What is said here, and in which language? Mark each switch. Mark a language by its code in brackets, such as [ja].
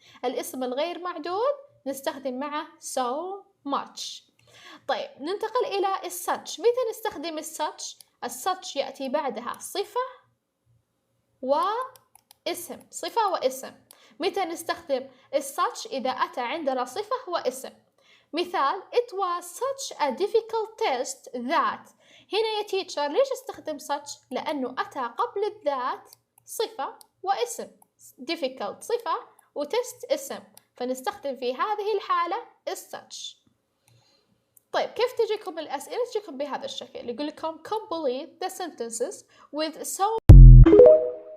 [ar] الاسم الغير معدود نستخدم معه so much. طيب ننتقل إلى such. متى نستخدم such يأتي بعدها صفة واسم، صفة واسم. متى نستخدم such؟ إذا أتى عندنا صفة واسم. [en] مثال it was such a difficult test that. [ar] هنا يا تيتشر ليش استخدم such؟ لأنه أتى قبل الذات صفة واسم، difficult صفة وتست اسم، فنستخدم في هذه الحالة such. طيب كيف تجيكم الأسئلة؟ تجيكم بهذا الشكل، يقول لكم [en] complete the sentences with so